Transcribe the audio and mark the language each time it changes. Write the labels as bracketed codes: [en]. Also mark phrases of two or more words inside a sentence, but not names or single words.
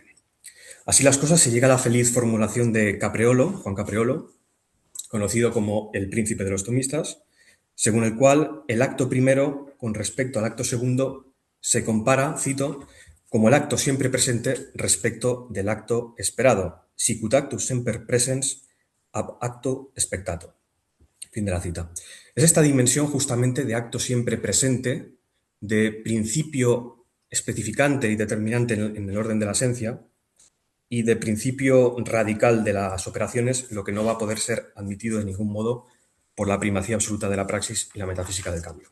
[es] Así las cosas, se llega a la feliz formulación de Capreolo, Juan Capreolo, conocido como el príncipe de los tomistas, según el cual el acto primero con respecto al acto segundo se compara, cito, como el acto siempre presente respecto del acto esperado, [la] sicut actus semper presens ab acto spectato. [es] Fin de la cita. Es esta dimensión justamente de acto siempre presente, de principio especificante y determinante en el orden de la esencia, y de principio radical de las operaciones, lo que no va a poder ser admitido de ningún modo por la primacía absoluta de la praxis y la metafísica del cambio.